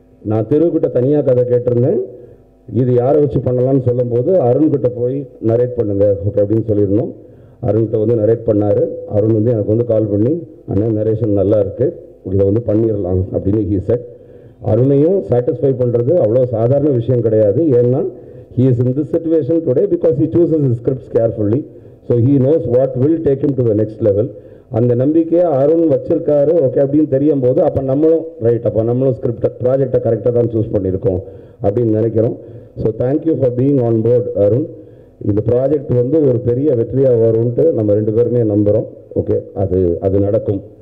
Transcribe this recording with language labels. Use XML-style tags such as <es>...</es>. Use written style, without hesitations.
<ta>நான் திருக்கிட்ட தனியாக கதை கேட்டிருந்தேன், இது யாரை வச்சு பண்ணலாம்னு சொல்லும்போது அருண்கிட்ட போய் நரேட் பண்ணுங்க ஓகே அப்படின்னு சொல்லியிருந்தோம். அருண்கிட்ட வந்து நரேட் பண்ணார். அருண் வந்து எனக்கு வந்து கால் பண்ணி, அண்ணா நரேஷன் நல்லா இருக்குது, இதை வந்து பண்ணிடலாம் அப்படின்னு</ta> <en>He said.</en> <ta>அருணையும் சாட்டிஸ்ஃபை பண்ணுறது அவ்வளோ சாதாரண விஷயம் கிடையாது. ஏன்னா</ta> <en>he is in this situation today because he chooses his scripts carefully, so he knows what will take him to the next level.</en> <ta>அந்த நம்பிக்கையை அருண் வச்சிருக்காரு ஓகே அப்படின்னு தெரியும் போது அப்போ நம்மளும் ரைட், அப்போ நம்மளும் ஸ்கிரிப்ட் ப்ராஜெக்டை கரெக்டாக தான் சூஸ் பண்ணியிருக்கோம் அப்படின்னு நினைக்கிறோம்.</ta> <en>so thank you for being on board</en> <ta>Arun. இந்த ப்ராஜெக்ட் வந்து ஒரு பெரிய வெற்றியாக வரும்ன்ட்டு நம்ம ரெண்டு பேருமே நம்புகிறோம் ஓகே. அது நடக்கும்.</ta>